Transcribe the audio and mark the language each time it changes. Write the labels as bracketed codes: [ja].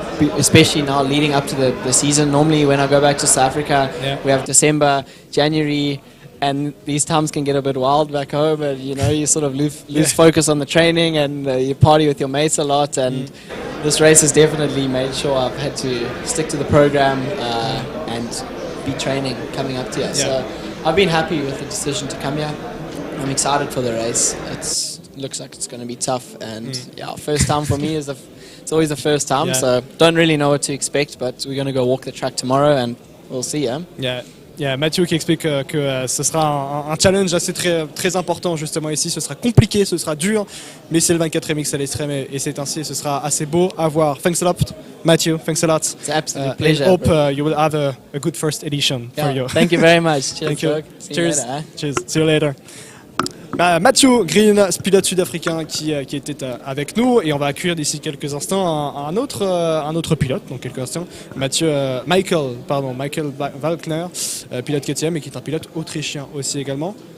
[en] especially now leading up to the season. Normally when I go back to South Africa, we have December, January, and these times can get a bit wild back home, and you sort of lose focus on the training, and you party with your mates a lot, and this race has definitely made sure I've had to stick to the program and be training coming up to here. So I've been happy with the decision to come here. I'm excited for the race. It looks like it's going to be tough, and first time for me it's always the first time, so don't really know what to expect, but we're going to go walk the track tomorrow and we'll see. [fr] Mathieu qui explique que ce sera un challenge assez très important justement ici. Ce sera compliqué, ce sera dur, mais c'est le 24e X à l'Extrême et c'est ainsi, ce sera assez beau à voir. [en] Thanks a lot, Mathieu. Thanks a lot. It's an absolute pleasure. I hope you will have a good first edition for you. Thank you very much. Cheers. Thank you. Cheers. Cheers. See you later. [fr] Mathieu Green, pilote sud-africain qui était avec nous, et on va accueillir d'ici quelques instants un autre pilote, donc quelques instants, Michael Walkner, pilote KTM et qui est un pilote autrichien aussi également.